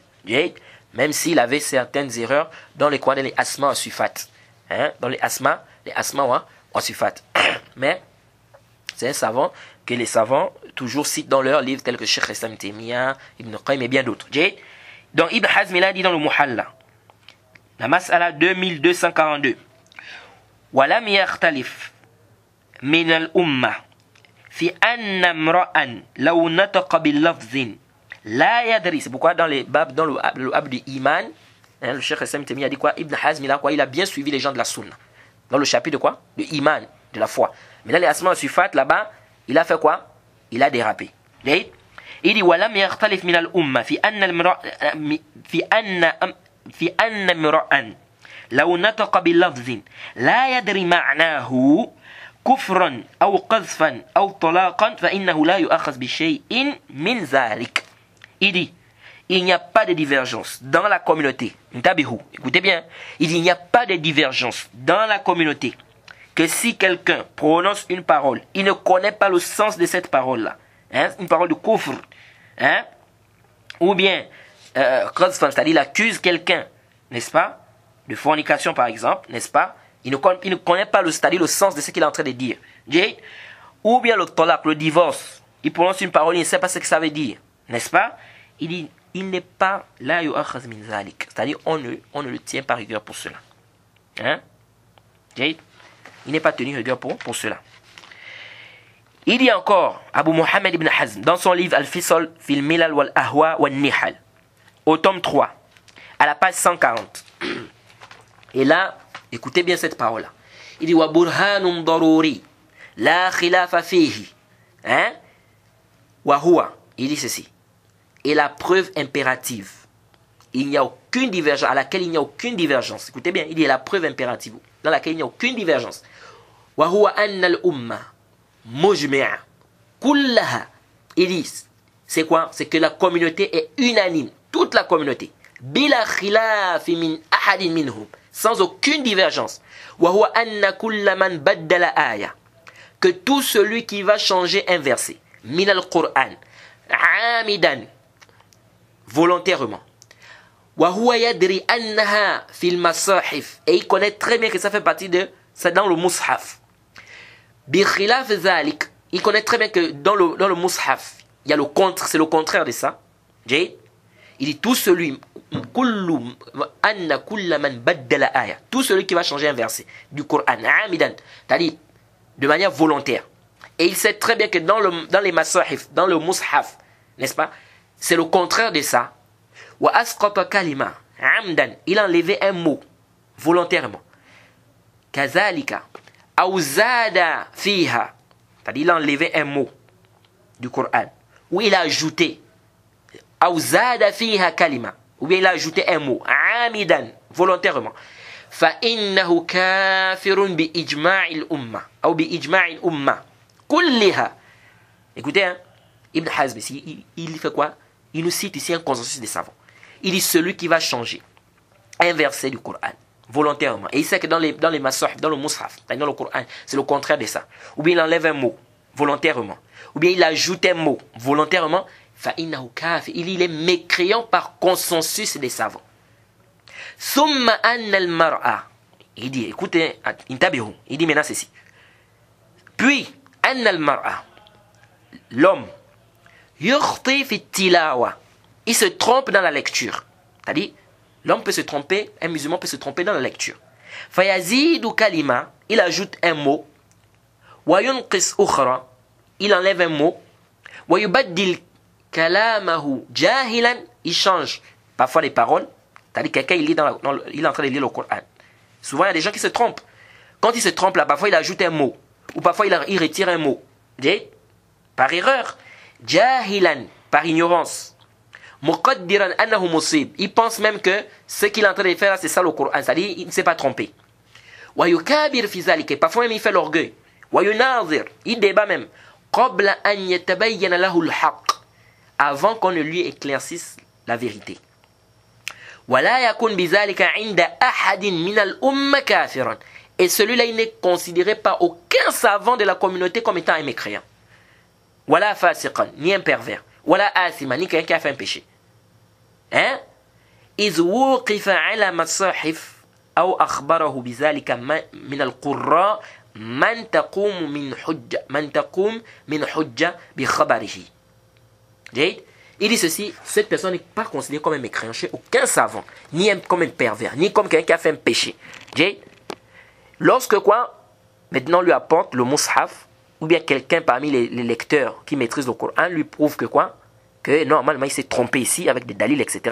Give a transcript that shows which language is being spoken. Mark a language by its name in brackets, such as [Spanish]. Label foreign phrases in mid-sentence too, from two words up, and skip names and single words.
[French] Même s'il avait certaines erreurs dans les les [Arabic] الأسماء والصفات. [French] Dans les [Arabic] الأسماء والصفات. [French] Mais c'est un savant que les savants toujours citent dans leurs livres tels que Cheikh Islam Taymiyyah, Ibn Qayyim et bien d'autres. Donc Ibn Hazm, il a dit dans le Muhalla, la Mas'ala 2242, [Arabic] ولم يختلف من الأمة في أن امرأ لو نطق باللفظ لا يدري. [French] C'est pourquoi dans le bab du Iman, le Cheikh Islam Taymiyyah a dit quoi? Ibn Hazm, il a bien suivi les gens de la Sunna. Dans le chapitre de quoi? De Iman, de la foi. Mais là, les [Arabic] الأسماء والصفات, [French] là-bas, il a fait quoi? Il a dérapé. Il dit [Arabic] ولم يختلف من الأمة في أن امرأ لو نطق باللفظ لا يدري معناه كفرا أو قذفا أو طلاقا فإنه لا يؤخذ بشيء من ذلك. [French] Il dit, il n'y a pas de divergence dans la communauté. Écoutez bien. Il dit, il n'y a pas de divergence dans la communauté que si quelqu'un prononce une parole, il ne connaît pas le sens de cette parole-là. Une parole de kufr. Ou bien, c'est-à-dire il accuse quelqu'un, n'est-ce pas, de fornication par exemple, n'est-ce pas? Il ne connaît pas le sens de ce qu'il est en train de dire. Ou bien le talaq, le divorce. Il prononce une parole, il ne sait pas ce que ça veut dire, n'est-ce pas? Il dit, il n'est pas [Arabic] لا يؤخذ من ذلك. [French] C'est-à-dire, on ne le tient pas rigueur pour cela. Il n'est pas tenu rigueur pour cela. Il dit encore, Abu Muhammad ibn Hazm, dans son livre Al-Fisal fil Milal wal Ahwa wal Nihal, au tome 3, à la page 140. Et là, écoutez bien cette parole-là. Il dit, [Arabic] وبرهان ضروري لا خلاف فيه. وهو. [French] Il dit ceci. Et la preuve impérative. Il n'y a aucune divergence, à laquelle il n'y a aucune divergence. Écoutez bien, il dit la preuve impérative, dans laquelle il n'y a aucune divergence. [Arabic] وهو أن الأمة مجمعة كلها. [French] Il dit, c'est quoi? C'est que la communauté est unanime. Toute la communauté. [Arabic] بلا خلاف من أحد منهم. [French] Sans aucune divergence. [Arabic] وهو أن كل من بدل آية. [French] Que tout celui qui va changer un verset. [Arabic] من القرآن عمدا. [French] Volontairement. [Arabic] وهو يدري أنها في المصاحف. [French] Et il connaît très bien que ça fait partie de, c'est dans le mushaf. [Arabic] بخلاف ذلك. [French] Il connaît très bien que dans le mushaf, il y a le contre, c'est le contraire de ça. Il dit tout celui tout celui qui va changer un verset du Coran, c'est-à-dire de manière volontaire. Et il sait très bien que dans les masahif, dans le mushaf, n'est-ce pas, c'est le contraire de ça. [Arabic] وأسقط كلمة عمدا, [French] il a enlevé un mot volontairement. [Arabic] كذلك أو زاد فيها, [French] c'est-à-dire il a enlevé un mot du Coran, ou il a ajouté [Arabic] أو زاد فيها كلمة, [French] ou bien il a ajouté un mot amidan, volontairement. [Arabic] فإنه كافر بإجماع الأمة ou بإجماع الأمة كلها. [French] Écoutez, Ibn Hazm ici, il fait quoi? Il nous cite ici un consensus des savants. Il dit celui qui va changer un verset du Coran volontairement, et il sait que dans les masahif, dans le mushaf, dans le Coran, c'est le contraire de ça. Ou bien il enlève un mot volontairement, ou bien il ajoute un mot volontairement, [Arabic] فإنه كافر, [French] il est mécréant par consensus des savants. [Arabic] ثم إن المرء, [French] il dit, écoutez, intabihu, il dit maintenant ceci. Puis, [Arabic] أن المرء, l'homme, يخطئ في التلاوة, [French] il se trompe dans la lecture. C'est-à-dire, l'homme peut se tromper, un musulman peut se tromper dans la lecture. [Arabic] فيزيد كلمة, [French] il ajoute un mot. [Arabic] وينقص أخرى, [French] il enlève un mot. [Arabic] ويبدل كلامه جاهلا, [French] il change parfois les paroles. C'est-à-dire quelqu'un il est en train de lire le Coran. Souvent il y a des gens qui se trompent. Quand il se trompe là, parfois il ajoute un mot. Ou parfois il retire un mot. Par erreur. Jahilan, par ignorance. [Arabic] مقدرا أنه مصيب. [French] Il pense même que ce qu'il est en train de faire là, c'est ça le Coran. C'est-à-dire il ne s'est pas trompé. [Arabic] ويكابر في ذلك. [French] Parfois même il fait l'orgueil. [Arabic] ويناظر. [French] Il débat même. [Arabic] قبل أن يتبين له الحق. [French] Avant qu'on ne lui éclaircisse la vérité. [Arabic] ولا يكون بذلك عند أحد من الأمة كافرا. [French] Et celui-là, il n'est considéré par aucun savant de la communauté comme étant un mécréant. [Arabic] ولا فاسقا, [French] ni un pervers. [Arabic] ولا آثما, [French] ni quelqu'un qui a fait un péché. Hein? [Arabic] إذ وقف على مصاحف أو أخبره بذلك من القراء من تقوم من حجة بخبره. [French] Il dit ceci, cette personne n'est pas considérée comme un mécréant chez aucun savant, ni comme un pervers, ni comme quelqu'un qui a fait un péché. Lorsque quoi, maintenant on lui apporte le mushaf, ou bien quelqu'un parmi les lecteurs qui maîtrisent le Coran lui prouve que quoi, que normalement il s'est trompé ici avec des dalils, etc.